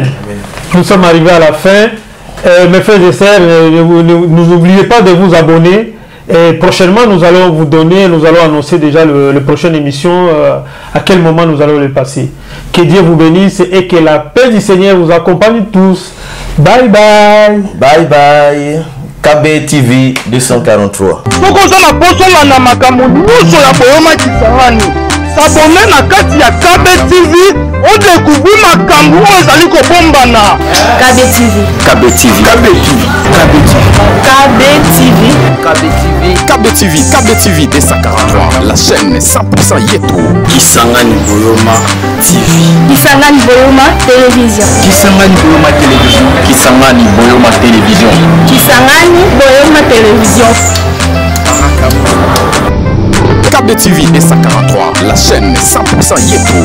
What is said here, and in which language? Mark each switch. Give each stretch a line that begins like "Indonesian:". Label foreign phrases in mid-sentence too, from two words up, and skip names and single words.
French: Nous sommes arrivés à la fin. Mes frères et sœurs, n'oubliez pas de vous abonner. Et prochainement, nous allons annoncer déjà la prochaine émission, à quel moment nous allons le passer. Que Dieu vous bénisse et que la paix du Seigneur vous accompagne tous.
English: Bye bye. Bye bye. KB TV 243.
Lingala: S'abonner na kati ya KB TV,
French: on découvre
Lingala: makambu ezali ko bombana. KB TV. KB TV. KB TV. KB TV. KB TV. KB TV. KB TV 243.
French: La chaîne 100% Yeto. Kisangani Boyoma TV. Kisangani Boyoma Télévision. Kisangani Boyoma Télévision. Kisangani Boyoma Télévision. Kisangani Boyoma Télévision. KB TV et 143, la chaîne 100% Yeto.